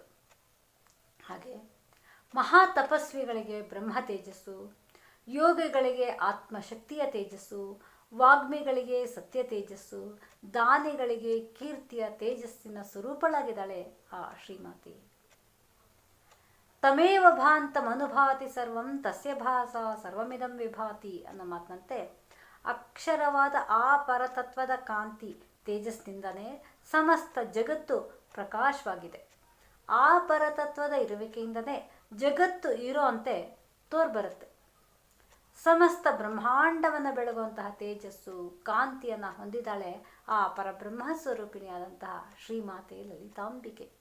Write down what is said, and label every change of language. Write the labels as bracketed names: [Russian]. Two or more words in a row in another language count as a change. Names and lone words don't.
[Kannada] ಹಾಗೆ ಮಹಾ ತಪಸ್ವಿಗಳಿಗೆ ಬ್ರಹ್ಮ ತೇಜಸ್ಸು, ಯೋಗಿಗಳಿಗೆ ಆತ್ಮಶಕ್ತಿಯ ತೇಜಸ್ಸು, ವಾಗ್ಮಿಗಳಿಗೆ ಸತ್ಯ ತೇಜಸ್ಸು, ದಾನಿಗಳಿಗೆ ಕೀರ್ತಿಯ ತೇಜಸ್ಸಿನ ಸ್ವರೂಪಳಾಗಿದ್ದಾಳೆ ಆ ಶ್ರೀಮಾತೆ. [Sanskrit] ತಮೇವ ಭಾಂತಮನುಭಾತಿ ಸರ್ವಂ ತಸ್ಯ ಭಾಸ ಸರ್ವಮಿದಂ ವಿಭಾತಿ [Kannada] ಅನ್ನೋ ಮಾತಿನಂತೆ ಅಕ್ಷರವಾದ ಆ ಪರತತ್ವದ ಕಾಂತಿ ತೇಜಸ್ನಿಂದನೇ ಸಮಸ್ತ ಜಗತ್ತು ಪ್ರಕಾಶವಾಗಿದೆ. ಆ ಪರತತ್ವದ ಇರುವಿಕೆಯಿಂದನೇ ಜಗತ್ತು ಇರೋಂತೆ ತೋರ್ಬರುತ್ತೆ. ಸಮಸ್ತ ಬ್ರಹ್ಮಾಂಡವನ್ನು ಬೆಳಗುವಂತಹ ತೇಜಸ್ಸು ಕಾಂತಿಯನ್ನು ಹೊಂದಿದ್ದಾಳೆ ಆ ಪರಬ್ರಹ್ಮ ಸ್ವರೂಪಿಣಿಯಾದಂತಹ ಶ್ರೀಮಾತೆ ಲಲಿತಾಂಬಿಕೆ.